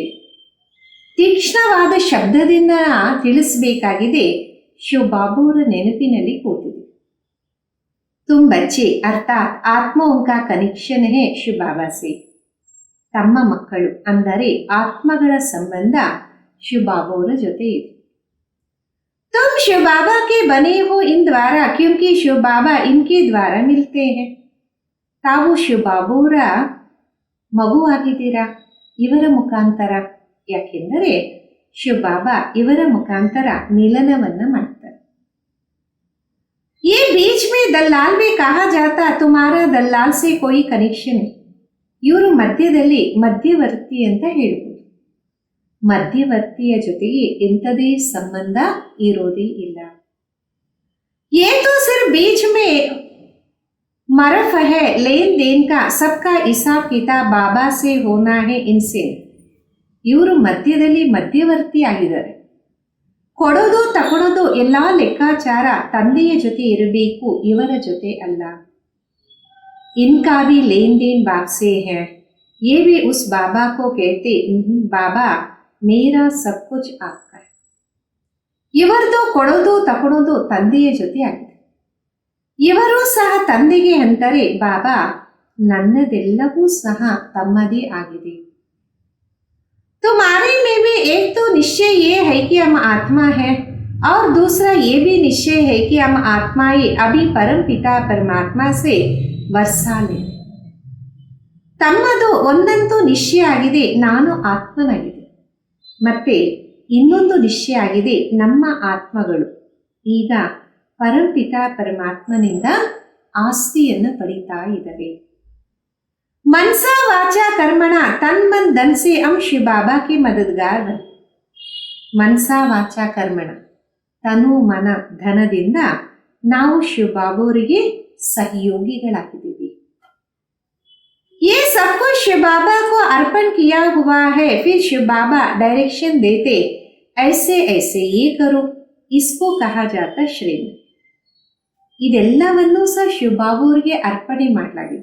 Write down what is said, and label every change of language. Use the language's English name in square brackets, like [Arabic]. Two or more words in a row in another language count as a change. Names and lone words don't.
[Kannada] ತೀಕ್ಷ್ಣವಾದ ಶಬ್ದದಿಂದ ತಿಳಿಸಬೇಕಾಗಿದೆ, ಶಿವ ಬಾಬಾ ಅವರ ನೆನಪಿನಲ್ಲಿ ಕೂತಿದೆ. [Hindi] तुम बच्चे अर्थात आत्माओं का कनेक्शन है शिव बाबा से. [Kannada] ತಮ್ಮ ಮಕ್ಕಳು ಅಂದರೆ ಆತ್ಮಗಳ ಸಂಬಂಧ ಶಿವ ಬಾಬಾ ಅವರ ಜೊತೆ ಇದೆ. [Hindi] तुम शिव बाबा के बने हो इन द्वारा क्योंकि शिव बाबा इनके द्वारा मिलते हैं. [Kannada] ತಾವು ಶಿವ ಬಾಬಾ ಅವರ ಮಗು ಆಗಿದ್ದೀರಾ ಇವರ ಮುಖಾಂತರ. ಯಾಕೆಂದರೆ ಶಿವ ಬಾಬಾ ಇವರ ಮುಖಾಂತರ ಮಿಲನವನ್ನ ಮಾಡ್ತಾರೆ. [Hindi] ये बीच में दलाल भी कहा जाता, तुम्हारा दलाल से कोई कनेक्शन है. [Kannada] ಇವರು ಮಧ್ಯದಲ್ಲಿ ಮಧ್ಯವರ್ತಿ ಅಂತ ಹೇಳ್ಬೋದು. ಮಧ್ಯವರ್ತಿಯ ಜೊತೆಗೆ ಎಂಥದೇ ಸಂಬಂಧ ಇರೋದೇ ಇಲ್ಲ. [Hindi] ये तो सिर्फ बीच में मरफ है, लेन देन का सबका हिसाब किताब बाबा से होना है इनसे. [Kannada] ಇವರು ಮಧ್ಯದಲ್ಲಿ ಮಧ್ಯವರ್ತಿ ಆಗಿದ್ದಾರೆ. ಕೊಡೋದು ತಗೊಳ್ಳೋದು ಎಲ್ಲಾ ಲೆಕ್ಕಾಚಾರ ತಂದೆಯ ಜೊತೆ ಇರಬೇಕು, ಇವರ ಜೊತೆ ಅಲ್ಲ. [Hindi] इनका भी लेन देन बाप से है. ये भी उस बाबा को कहते, बाबा मेरा सब कुछ आपका है. [Kannada] ಇವರದು ಕೊಡೋದು ತಗೊಳ್ಳೋದು ತಂದೆಯ ಜೊತೆ ಆಗಿದೆ. ಇವರು ಸಹ ತಂದೆಗೆ ಅಂತಾರೆ, ಬಾಬಾ ನನ್ನದೆಲ್ಲವೂ ಸಹ ತಮ್ಮದೇ ಆಗಿದೆ. [Hindi] तुम्हारे में भी एक तो निश्चय ये है कि हम आत्मा है और दूसरा ये भी निश्चय है कि हम आत्माएं अभी परम पिता परमात्मा से ವರ್ಸಾಲೆ. [Kannada] ತಮ್ಮದು ಒಂದಂತೂ ನಿಶ್ಚಯ ಆಗಿದೆ, ನಾನು ಆತ್ಮನಾಗಿದೆ. ಮತ್ತೆ ಇನ್ನೊಂದು ನಿಶ್ಚಯ ಆಗಿದೆ, ನಮ್ಮ ಆತ್ಮಗಳು ಈಗ ಪರಂಪಿತ ಪರಮಾತ್ಮನಿಂದ ಆಸ್ತಿಯನ್ನು ಪಡಿತಾ ಇದ್ದಾವೆ. [Hindi] मनसा वाचा कर्मणा तन मन धन से हम शिव बाबा के मददगार बने. [Kannada] ಮನ್ಸಾ ವಾಚಾ ಕರ್ಮಣ ತನು ಮನ ಧನದಿಂದ ನಾವು ಶಿವ ಬಾಬಾ ಅವರಿಗೆ सहयोगीಗಳಾಗಿದ್ದೀವಿ. [Hindi] ये सब कुछ शिव बाबा को अर्पण किया हुआ है. फिर शिव बाबा डायरेक्शन देते, ऐसे ऐसे ये करो. इसको कहा जाता श्रीमत. [Kannada] ಇದೆಲ್ಲವನ್ನೂ ಸಹ ಶಿವ ಬಾಬಾ ಅವರಿಗೆ ಅರ್ಪಣೆ ಮಾಡಲಾಗಿದೆ.